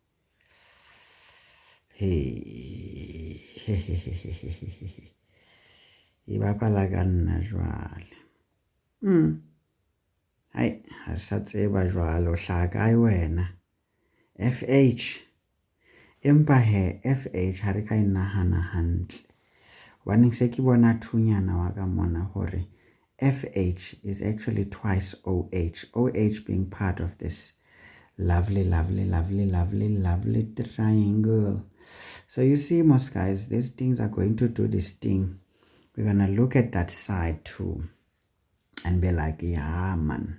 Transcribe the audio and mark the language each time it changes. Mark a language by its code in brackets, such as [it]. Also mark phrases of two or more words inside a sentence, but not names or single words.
[st] E bapala ka nna jwale. Hai, ha re sa tseba jwale o hlaha kae wena. FH, empa he FH ha re ka e nahana hantle. Hobaneng se ke bona thunyana wa ka mona hore [en] FH is actually twice OH. OH being part of this lovely triangle. So you see, most guys, these things are going to do this thing. We're going to look at that side too and be like, yeah, man.